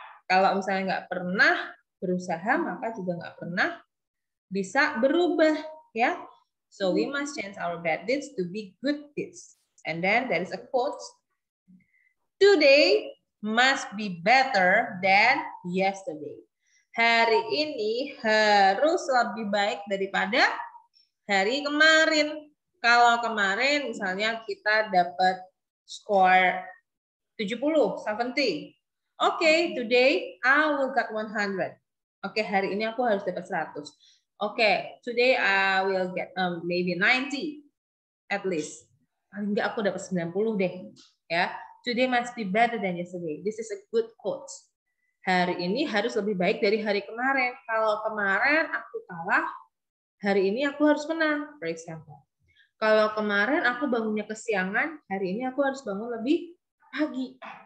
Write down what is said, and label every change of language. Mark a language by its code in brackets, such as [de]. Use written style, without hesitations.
[id] Kalau misalnya nggak pernah berusaha, maka juga nggak pernah bisa berubah, ya. [en] So we must change our bad deeds to be good deeds. And then there is a quote, today must be better than yesterday. [id] Hari ini harus lebih baik daripada hari kemarin. Kalau kemarin misalnya kita dapat skor 70. [en] Okay, today I will get 100. [id] Okay, hari ini aku harus dapat 100. [en] Okay, today I will get maybe 90 at least. [id] Paling enggak aku dapat 90 deh. [en] Ya, today must be better than yesterday. This is a good quote. [id] Hari ini harus lebih baik dari hari kemarin. Kalau kemarin aku kalah, hari ini aku harus menang, [en] for example. [id] Kalau kemarin aku bangunnya kesiangan, hari ini aku harus bangun lebih pagi.